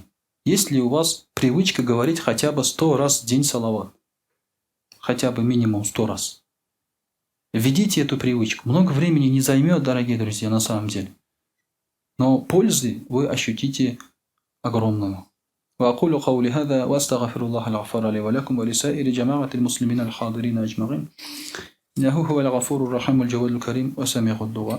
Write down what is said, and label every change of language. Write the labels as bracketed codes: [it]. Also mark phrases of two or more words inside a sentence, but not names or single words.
[ru] Есть ли у вас привычка говорить хотя бы 100 раз в день салават? Хотя бы минимум 100 раз. Введите эту привычку. Много времени не займет, дорогие друзья, на самом деле. Но пользы вы ощутите огромную. [ar] وأقول قولي هذا وأستغفر الله الغفار لي ولكم ولسائر جماعة المسلمين الحاضرين أجمعين إنه هو الغفور الرحيم الجواد الكريم وسميع الدعاء